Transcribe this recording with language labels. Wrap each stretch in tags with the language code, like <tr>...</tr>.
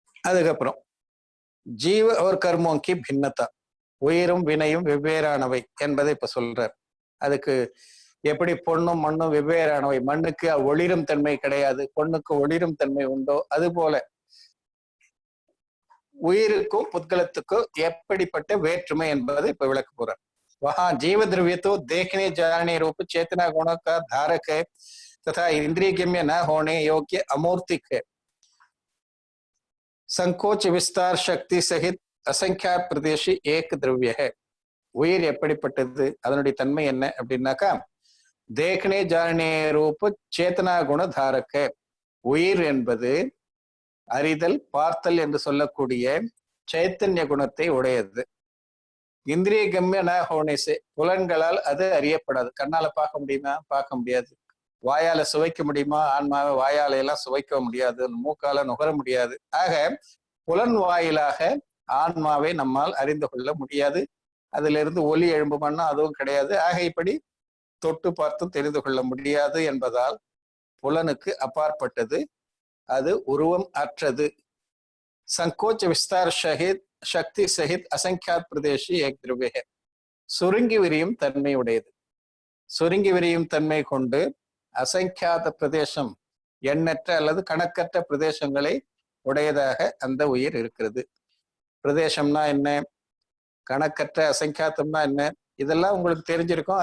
<ta>அதுக்கப்புறம்</ta> <hi>ஜீவ और कर्मों की भिन्नता,</hi> <ta>உயிரும் வினையும் வெவ்வேறானவை என்பதை இப்ப சொல்றார். அதுக்கு எப்படி பொண்ணும் மண்ணும் வெவ்வேறானவை, மண்ணுக்கு ஒளிரும் தன்மை கிடையாது, பொண்ணுக்கு ஒளிரும் தன்மை உண்டோ, அது போல உயிருக்கும் புத்கலத்துக்கும் எப்படிப்பட்ட வேற்றுமை என்பதை இப்ப விளக்க போறார்.</ta> <hi>वहां जीव द्रव्य तो देखने जानने रूप चेतना गुणों का धारक है तथा इंद्रिय गम्य न होने योग्य अमूर्तिक है. संकोच विस्तार शक्ति सहित असंख्यात प्रदेशी एक द्रव्य है.</hi> <ta>உயிர் எப்படிப்பட்டது, அதனுடைய தன்மை என்ன அப்படின்னாக்கா,</ta> <hi>தேக்னே ஜானே ரூப சேத்தனா குண தாரக,</hi> <ta>உயிர் என்பது அறிதல் பார்த்தல் என்று சொல்லக்கூடிய சைத்தன்ய குணத்தை உடையது.</ta> <hi>இந்திரிய கம்ய ந ஹோனேசே,</hi> <ta>புலன்களால் அது அறியப்படாது. கண்ணால பார்க்க முடியுமா? பார்க்க முடியாது. வாயால சுவைக்க முடியுமா? ஆன்மாவை வாயால எல்லாம் சுவைக்க முடியாது, மூக்கால நுகர முடியாது. ஆக புலன் வாயிலாக ஆன்மாவை நம்மால் அறிந்து கொள்ள முடியாது. அதுல இருந்து ஒலி எழும்புமான்னா அதுவும் கிடையாது. ஆக இப்படி தொட்டு பார்த்தும் தெரிந்து கொள்ள முடியாது என்பதால் புலனுக்கு அப்பாற்பட்டது, அது உருவம் அற்றது.</ta> <hi>संकोच विस्तार सहित शक्ति सहित असंख्यात प्रदेशी एक द्रव्य है.</hi> <ta>சுருங்கி விரியும் தன்மை உடையது. சுருங்கி விரியும் தன்மை கொண்டு அசங்கியாத பிரதேசம், எண்ணற்ற அல்லது கணக்கற்ற பிரதேசங்களை உடையதாக அந்த உயிர் இருக்கிறது. பிரதேசம்னா என்ன, கணக்கற்ற அசங்கியாத்தம்னா என்ன, இதெல்லாம் உங்களுக்கு தெரிஞ்சிருக்கும்.</ta>